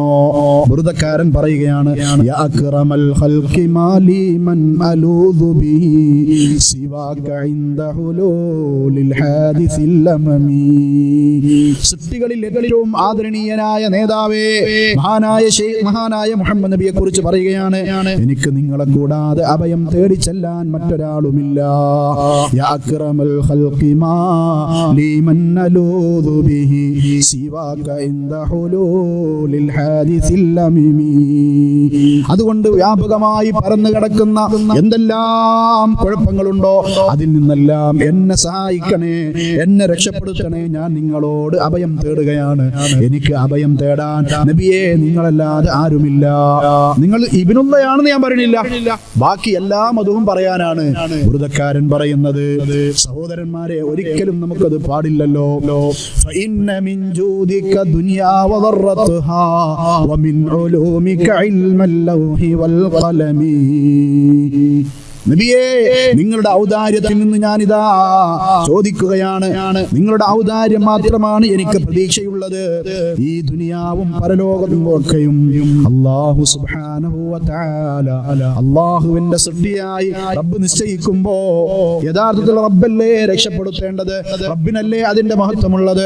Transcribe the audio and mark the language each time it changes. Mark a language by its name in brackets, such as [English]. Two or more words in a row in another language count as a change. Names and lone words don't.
[Malayalam] ബുർദക്കാരൻ പറയുകയാണ്, [Arabic] يا أكرم الخلق ما لي من ألوذ به سواك عند حلول الحادث العمم. [Malayalam] സൃഷ്ടികളിൽ ഏറ്റവും ആദരണീയനായ നേതാവേ, മഹാനായ മുഹമ്മദ് നബിയെ കുറിച്ച് പറയുകയാണ്, എനിക്ക് നിങ്ങളെ കൂടാതെ അഭയം തേടി ചെല്ലാൻ മറ്റൊരാളുമില്ല. [Arabic] يا أكرم الخلق ما لي من نلوذ به سواك عند حلول الحادث اللميم. [Malayalam] അതുകൊണ്ട് വ്യാപകമായി പരന്നു കിടക്കുന്ന എന്തെല്ലാം കുഴപ്പങ്ങളുണ്ടോ അതിൽ നിന്നെല്ലാം എന്നെ സഹായിക്കണേ, എന്നെ രക്ഷപ്പെടുത്തണേ. ഞാൻ നിങ്ങളോട് അഭയം തേടുകയാണ്. എനിക്ക് അഭയം തേടാൻ നബിയെ നിങ്ങളല്ലാതെ ആരുമില്ല. നിങ്ങൾ ഇബ്നുള്ളയാണെന്ന് ഞാൻ പറയണില്ല, ബാക്കി എല്ലാം അതും പറയാനാണ് ബുർദക്കാരൻ പറയുന്നത്. സഹോദരന്മാരെ, ഒരിക്കലും നമുക്കത് പാടില്ലല്ലോ. [Arabic] فإن من جودك دنيا وضرتها ومن علومك علم اللوح والقلم. [Malayalam] നബിയേ, നിങ്ങളുടെ ഔദാര്യത്തിൽ നിന്ന് ഞാനിതാ ചോദിക്കുകയാണ്. നിങ്ങളുടെ ഔദാര്യം മാത്രമാണ് എനിക്ക് പ്രതീക്ഷയുള്ളത്. ഈ ദുനിയാവും പരലോകവും ഒക്കെയും [Arabic] الله سبحانه وتعالى, [Malayalam] അല്ലാഹുവിന്റെ സൃഷ്ടിയായി റബ്ബ് നിശ്ചയിക്കുമ്പോ യഥാർത്ഥത്തിൽ റബ്ബല്ലേ രക്ഷപ്പെടുത്തേണ്ടത്, റബ്ബിനല്ലേ അതിന്റെ മഹത്വമുള്ളത്.